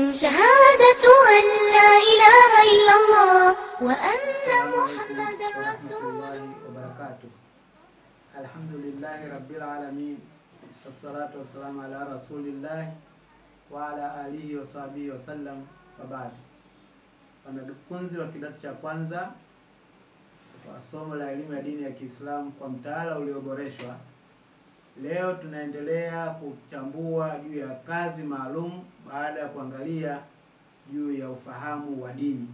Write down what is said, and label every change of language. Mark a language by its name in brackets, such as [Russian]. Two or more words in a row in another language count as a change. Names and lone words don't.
[Arabic] شهادة أن لا إله إلا الله وأن محمد رسول الله. الحمد لله رب العالمين، والصلاة والسلام على رسول الله وعلى آله وصحبه وسلم. وبعد, [Swahili] wanafunzi wa kidato cha kwanza kwa somo la elimu ya dini ya Kiislamu kwa mtaala ulioboreshwa, leo tunaendelea kuchambua juu ya kazi maalum baada ya kuangalia juu ya ufahamu wa dini.